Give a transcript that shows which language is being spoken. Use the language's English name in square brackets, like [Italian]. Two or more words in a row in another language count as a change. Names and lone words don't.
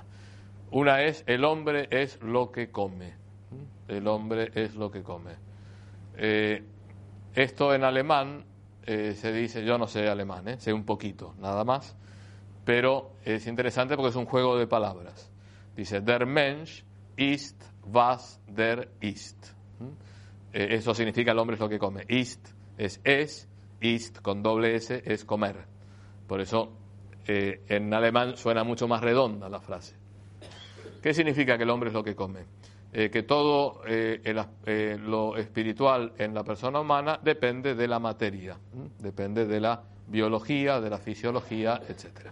[Spanish] Una es, el hombre es lo que come. El hombre es lo que come. Esto en alemán se dice, yo no sé alemán, sé un poquito, nada más, pero es interesante porque es un juego de palabras. Dice, [German] der Mensch ist, was der ist. [Spanish] Eso significa el hombre es lo que come. Ist es, ist con doble S es comer. Por eso en alemán suena mucho más redonda la frase. ¿Qué significa que el hombre es lo que come? Que todo lo espiritual en la persona humana depende de la materia, depende de la biología, de la fisiología, etc.